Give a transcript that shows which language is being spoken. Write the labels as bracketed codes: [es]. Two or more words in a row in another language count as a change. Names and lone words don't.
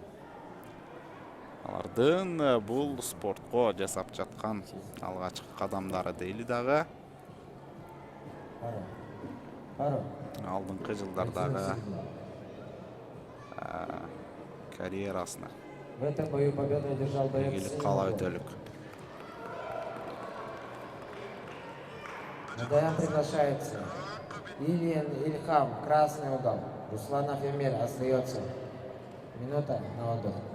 [ky] Алардын бул спортко жасап жаткан алгачкы кадамдары дейли дагы. Алдыңкы жылдардагы карьерасына [ru] В этом бою победу одержал боец [ky] кала өтөлүк. [ru] На ДМ приглашается Ильин Ильхам, красный угол. Русланов Эмир, остается минута на отдых.